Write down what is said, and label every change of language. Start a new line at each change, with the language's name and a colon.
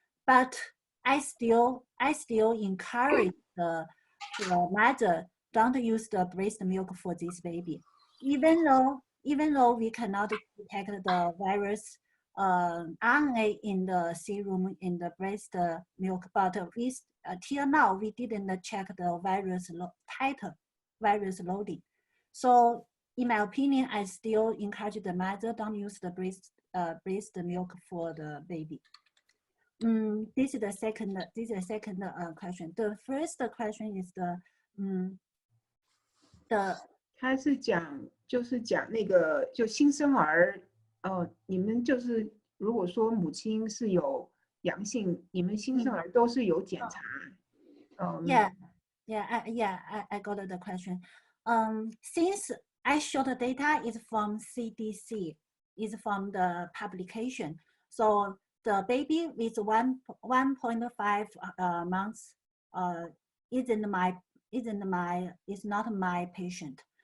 English: But I still encourage the mother don't use the breast milk for this baby, even though we cannot detect the virus RNA in the serum in the breast milk, but till now we didn't check the virus virus loading. So in my opinion, I still encourage the mother don't use the breast milk for the baby. This is the second question. The first question is the
Chinese: 他是讲那个就新生儿，你们就是如果说母亲是有阳性，你们新生儿都是有检查。
English: I got the question. Since I showed the data is from CDC, is from the publication. So the baby with 1.5 months is not my patient.